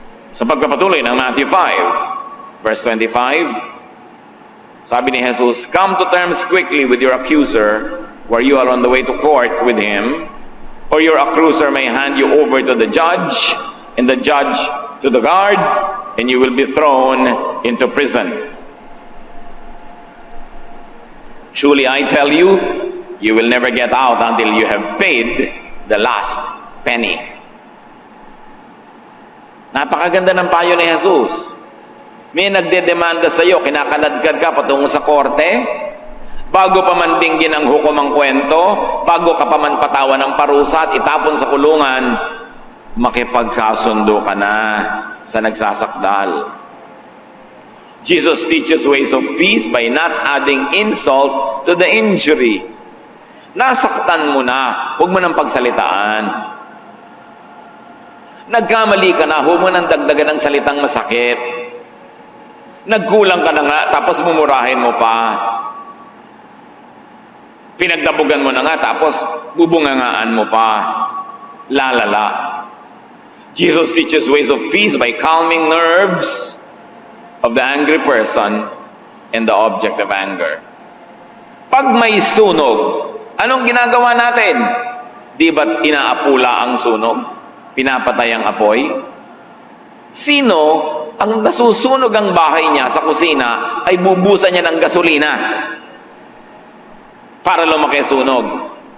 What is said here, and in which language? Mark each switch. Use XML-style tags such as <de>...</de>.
<tl>Sa pagpapatuloy ng Matthew 5, verse 25, sabi ni Jesus,</tl> <en>come to terms quickly with your accuser, where you are on the way to court with him, or your accuser may hand you over to the judge, and the judge to the guard, and you will be thrown into prison. Truly I tell you, you will never get out until you have paid the last penny.</en> <tl>Napakaganda ng payo ni Jesus. May nagdedemanda sa iyo, kinakanadkad ka patungo sa korte, bago pa man dinggin ang hukom ang kwento, bago ka pa man patawan ng parusa at itapon sa kulungan, makipagkasundo ka na sa nagsasakdal.</tl> <en>Jesus teaches ways of peace by not adding insult to the injury.</en> <tl>Nasaktan mo na, huwag mo nang pagsalitaan. Nagkamali ka na, huwag mo nang dagdagan ng salitang masakit. Nagkulang ka na nga, tapos mumurahin mo pa. Pinagdabugan mo na nga, tapos bubungangaan mo pa. Lalala.</tl> <en>Jesus teaches ways of peace by calming nerves of the angry person and the object of anger.</en> <tl>Pag may sunog, anong ginagawa natin? Di ba't inaapula ang sunog? Pinapatay ang apoy? Sino ang nasusunog ang bahay niya sa kusina ay bubusan niya ng gasolina para lumaki sunog?</tl>